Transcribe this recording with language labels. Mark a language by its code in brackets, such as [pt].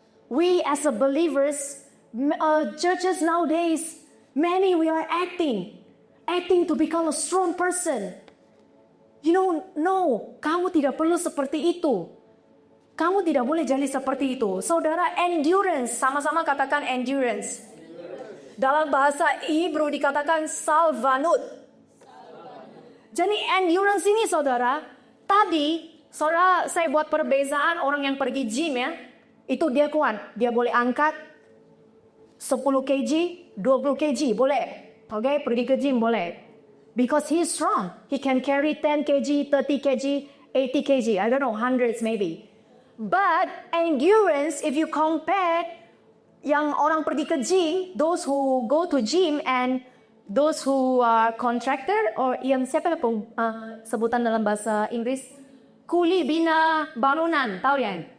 [en] We as a believers, churches nowadays, many we are acting to become a strong person. You know, no, [id] kamu tidak perlu seperti itu. Kamu tidak boleh jadi seperti itu. Saudara, endurance, sama-sama katakan endurance. Dalam bahasa Hebrew dikatakan salvanut. Jadi endurance ini saudara, tadi saudara saya buat perbezaan orang yang pergi gym ya. Itu dia kuat, dia boleh angkat 10 kg, 20 kg, boleh. Okay, pergi ke gym boleh. [en] Because he's strong. He can carry 10 kg, 30 kg, 80 kg, I don't know, hundreds maybe. But endurance, if you compare [id] yang orang pergi ke gym, [en] those who go to gym and those who are contractor or [id] yang siapa pun sebutan dalam bahasa Inggris, kuli bina bangunan, tahu ya?